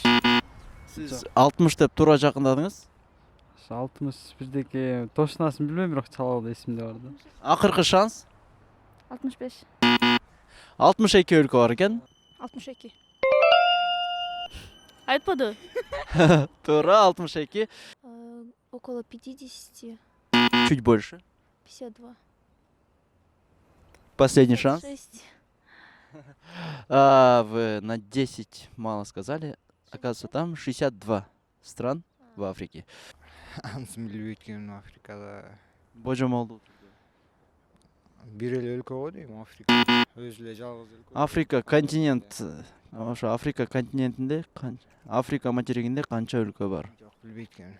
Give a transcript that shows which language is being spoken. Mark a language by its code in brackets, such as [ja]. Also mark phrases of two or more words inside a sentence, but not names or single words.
[ky] Сиз 60 деп туура жакындадыңыз. 61деки точносын билбейм, бирок чалалы эсимде бар да. Акыркы шанс. 65. 62 өлкө бар экен. 62. Айтпады. Туура, 62. [ru] Около 50, Чуть больше. 52. Последний шанс. 6. Вы на 10 мало сказали. Оказывается, там 62 стран в Африке. [ky] Анысын билбейт экенмин Африкада. Божомолду. Бир эле өлкө го дейм Африка. Өзү эле жалгыз өлкө. Африка континент. Ошо Африка континентинде, Африка материгинде канча өлкө бар? Жок, билбейт экенмин.